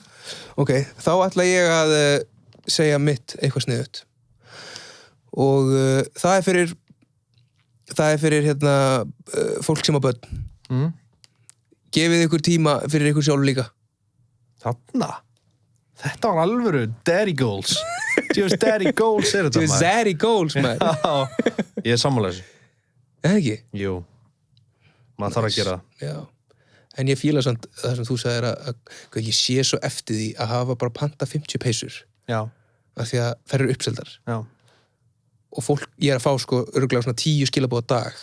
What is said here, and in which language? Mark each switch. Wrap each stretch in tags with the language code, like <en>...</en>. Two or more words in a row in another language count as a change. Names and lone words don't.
<is>Ok, þá ætla ég að segja mitt eitthvað sniðugt. Og það er fyrir hérna, fólk sem á börn. Gefið ykkur tíma fyrir ykkur sjálf líka. Þarna? Þetta var alvöru</is> <en>daddy goals. Just daddy goals</en> <is>er þetta, maður.</is> <en>Just daddy goals,</en> <is>maður. Já, ég er sammála þessu. Eða ekki? Jú. Maður þarf að gera það. Já. En ég fíla samt það sem þú sagðir að ég sé svo eftir því að hafa bara panta 50 peysur. Já. Af því að þær eru uppseldar. Já. Og fólk, ég er að fá sko örugglega svona 10 skilaboð á dag.</is>